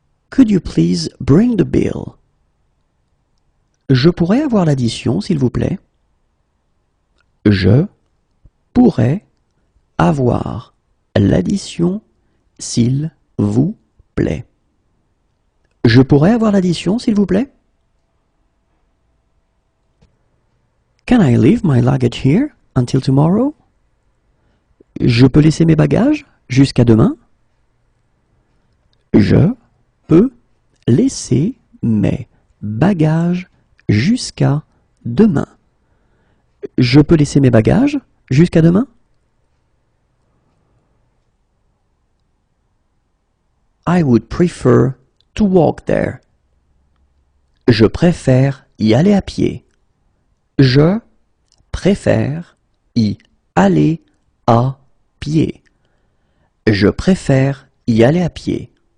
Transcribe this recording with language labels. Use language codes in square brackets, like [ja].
[en] Could you please bring the bill? [fr] Je pourrais avoir l'addition, s'il vous plaît? Je pourrais avoir l'addition, s'il vous plaît. Je pourrais avoir l'addition, s'il vous plaît? [en] Can I leave my luggage here until tomorrow? [fr] Je peux laisser mes bagages jusqu'à demain? Je peux laisser mes bagages jusqu'à demain. Je peux laisser mes bagages jusqu'à demain? [en] I would prefer to walk there. [fr] Je préfère y aller à pied. Je préfère y aller à pied. Je préfère y aller à pied.